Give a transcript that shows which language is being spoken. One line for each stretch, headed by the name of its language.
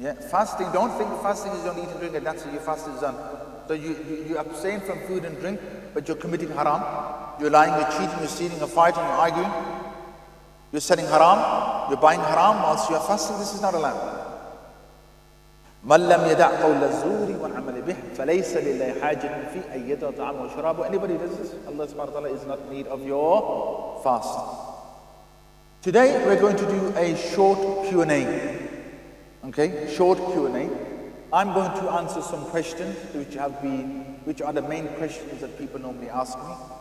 English: Fasting, don't think fasting is only eat and drink and that's it, your fast is done. So you abstain from food and drink, but you're committing haram. You're lying, you're cheating, you're stealing, you're fighting, you're arguing. You're selling haram. You're buying haram whilst you're fasting. This is not allowed.
Arabic: من لم يدع قول الزور والعمل به فليس لله حاجة في أن يدع طعامه وشرابه.
English: Anybody does this? Allah subhanahu wa ta'ala is not in need of your fast. Today we're going to do a short Q&A. Okay, short Q&A. I'm going to answer some questions which are the main questions that people normally ask me.